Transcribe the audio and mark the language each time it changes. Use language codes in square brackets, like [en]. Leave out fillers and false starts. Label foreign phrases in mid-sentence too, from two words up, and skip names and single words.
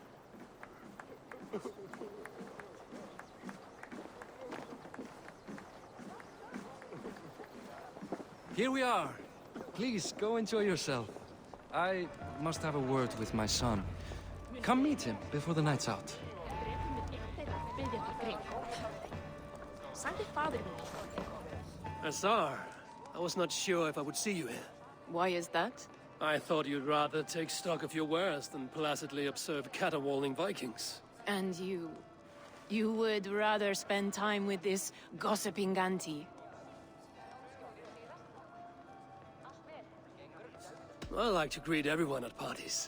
[en] Here we are. Please, go enjoy yourself. I must have a word with my son. Come meet him before the night's out. [is] Sagði faðir minn. [en] Asar, I was not sure if I would see you here. Why is that? I thought you'd rather take stock of your wares than placidly observe caterwauling Vikings. And you... you would rather spend time with this gossiping auntie? I like to greet everyone at parties.